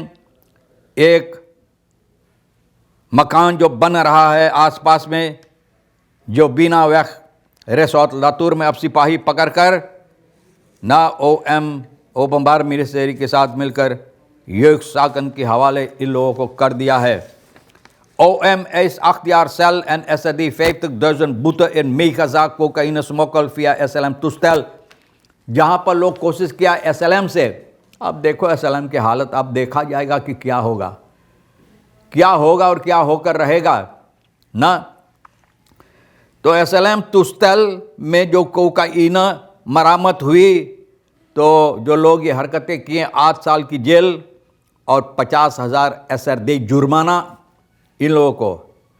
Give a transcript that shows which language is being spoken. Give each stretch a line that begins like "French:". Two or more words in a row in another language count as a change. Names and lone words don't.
Caribbean Hindustani: एक मकान जो बन रहा है आसपास में, जो बिना वैख रिसोर्ट लातूर में, अब सिपाही पकड़कर ना ओपमबार मिनिस्ट्री के साथ मिलकर योग साकन के हवाले इन लोगों को कर दिया है।
Dutch: OM is 8 jaar cel en SRD 50.000 boete in megazaak cocaïne smokkel via SLM toestel।
Caribbean Hindustani: जहाँ पर लोग कोशिश किया SLM से, अब देखो SLM की हालत, अब देखा जाएगा कि क्या होगा और क्या होकर रहेगा ना। तो SLM तुस्तेल में जो कोकाइन मरामत हुई, तो जो लोग ये हरकतें किए 8 साल की जेल और 50,000 SRD जुर्माना इन लोगों को।